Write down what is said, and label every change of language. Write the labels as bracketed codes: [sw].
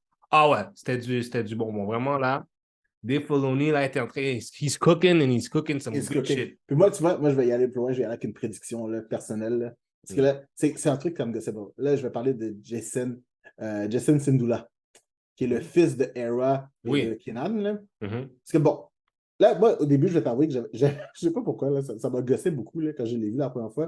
[fr] Ah ouais, c'était du bonbon. Vraiment, là, Dave Filoni, là, était en train... [en] He's cooking and he's cooking some good shit. [fr] Puis moi, tu vois, je vais y aller plus loin. Je vais y aller avec une prédiction là, personnelle. Là. Parce que là, c'est un truc comme de c'est bon. Là, je vais parler de Jacen Syndulla, qui est le fils de Hera et de Kanan. Là. Parce que bon, là, moi, au début, je vais t'avouer que je sais pas pourquoi, là, ça m'a gossé beaucoup là, quand je l'ai vu la première fois.